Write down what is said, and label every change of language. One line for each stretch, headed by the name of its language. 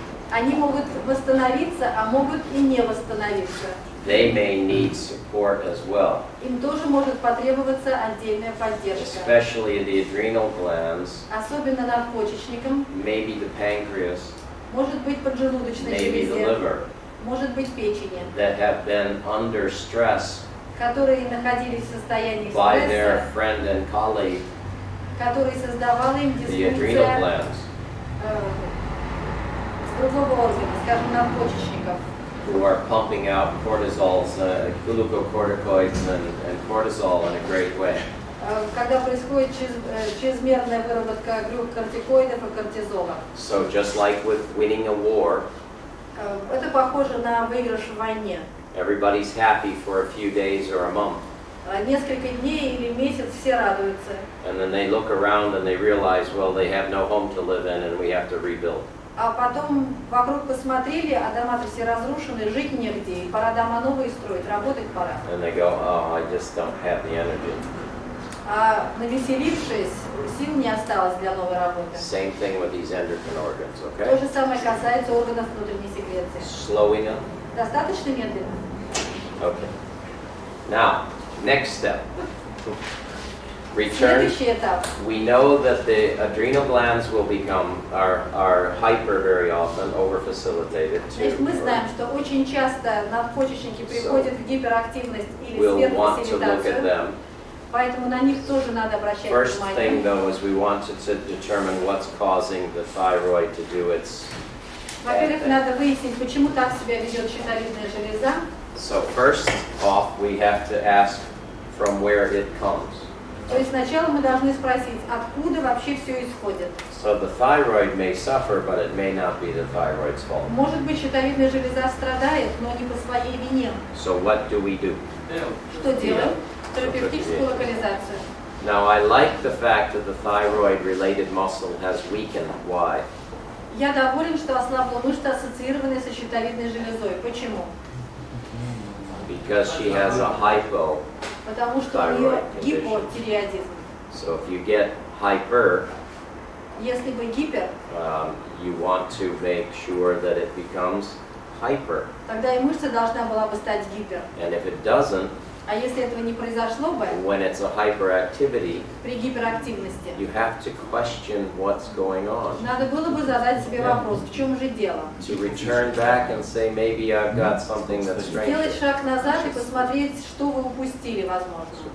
Russian: Они могут восстановиться, а могут и не восстановиться.
English: They may need support as well,
Russian: Им тоже может потребоваться отдельная поддержка.
English: especially the adrenal glands,
Russian: Особенно надпочечникам,
English: maybe the pancreas,
Russian: может быть поджелудочной
English: maybe the
Russian: железе,
English: liver,
Russian: может быть печени,
English: that have been under stress
Russian: которые находились в состоянии
English: by their
Russian: стресса,
English: friend and colleague,
Russian: который создавала им
English: the adrenal
Russian: дисфункция
English: glands,
Russian: с другого органа, скажем, надпочечников,
English: who are pumping out cortisols, glucocorticoids and cortisol in a great way.
Russian: Когда происходит чрезмерная выработка глюкокортикоидов и кортизола.
English: So just like with winning a war,
Russian: Это похоже на выигрыш в войне.
English: everybody's happy for a few days or a month.
Russian: Несколько дней или месяц все радуются.
English: And then they look around and they realize, well, they have no home to live in and we have to rebuild.
Russian: А потом вокруг посмотрели, а дома-то все разрушены, жить негде, и пора дома новые строить, работать пора.
English: And they go, oh, I just don't have the energy.
Russian: А навеселившись, сил не осталось для новой работы.
English: Same thing with these endocrine organs,
Russian: То
English: okay?
Russian: же самое касается органов внутренней секреции.
English: Slowing them.
Russian: Достаточно медленно?
English: Okay. Now, next step. Return.
Russian: Следующий этап.
English: We know that the adrenal glands will become, are hyper very often, over-facilitated
Russian: Значит, мы знаем,
English: too.
Russian: что очень часто надпочечники приходят в гиперактивность или
English: We'll want to look at
Russian: сверхфасилитацию,
English: them.
Russian: поэтому на них тоже надо обращать
English: First thing though is we wanted to determine what's causing the thyroid to do its
Russian: Во-первых, надо выяснить, почему так себя ведет щитовидная железа.
English: So first off, we have to ask from where it comes.
Russian: То есть сначала мы должны спросить, откуда вообще все исходит.
English: So the thyroid may suffer, but it may not be the thyroid's fault.
Russian: Может быть, щитовидная железа страдает, но не по своей вине.
English: So what do we do?
Russian: Что делаем? Терапевтическую локализацию.
English: Now I like the fact that the thyroid-related muscle has weakened. Why?
Russian: Я доволен, что ослабла мышца, ассоциированная со щитовидной железой. Почему?
English: Because she has a hypo.
Russian: Потому что у нее гипотиреозизм.
English: So if you get hyper,
Russian: Если бы гипер,
English: you want to make sure that it becomes hyper.
Russian: тогда и мышца должна была бы стать гипер.
English: And if it doesn't,
Russian: А если этого не произошло бы,
English: when it's a hyperactivity,
Russian: при гиперактивности,
English: you have to question what's going on.
Russian: надо было бы задать себе вопрос, в чем же дело?
English: To return back and say, maybe I've got something that's
Russian: Сделать
English: strange.
Russian: шаг назад и посмотреть, что вы упустили, возможно.